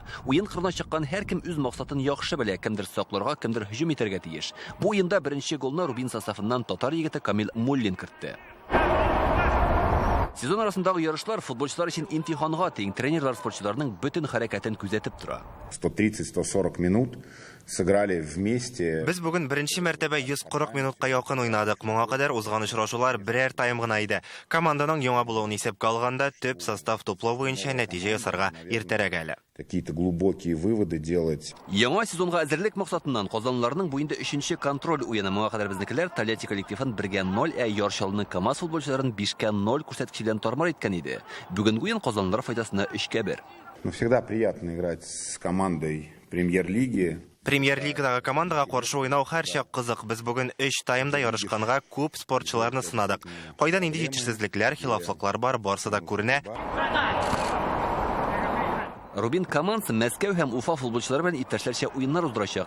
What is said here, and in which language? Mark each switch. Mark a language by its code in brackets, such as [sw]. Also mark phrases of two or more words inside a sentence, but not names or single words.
[tt] Уен кырына чыккан һәркем үз максатын яхшы белә, кемдер сакларга, кемдер һөҗүм итәргә тиеш. Бу уенда беренче голны Рубин составыннан татар егете Камил Муллин кертте. Сезон арасындагы ярышлар футболчылар өчен имтиханга тең, тренерлар спортчыларның бөтен хәрәкәтен күзәтеп тора. [ru] 130-140 минут сыграли вместе. [tt] Без бүген беренче мәртәбә 140 минутка якын уйнадык. Моңа кадәр узган очрашулар берәр тайм гына иде. Команданың яңа булуын исәпкә алганда төп состав туплау буенча нәтиҗә ясарга иртәрәк әле. [ru] Какие-то глубокие выводы делать. [tt] Яңа сезонга әзерлек максатыннан Казанлыларның бу инде 3нче контроль уены. Моңа кадәр безнекеләр Тольятти коллективын 1-0, Яршалны КамАЗ футболчыларын 5-0 күрсәткечләрен тармар иткән иде. Бүген уен Казанлылар файдасына 3-1. [ru] Но всегда приятно играть с командой премьер-лиги. [tt] Премьер-лигадагы командага каршы уйнау һәрчак кызык. Без бүген 3 таймда ярышканга күп спортчыларны сынадык. Кайдан инде җитешсезлекләр, хилафлыклар бар, барсы да күренә. Рубин командасы Мәскәү һәм Уфа футболчылары белән иптәшләрчә уеннар уздырачак.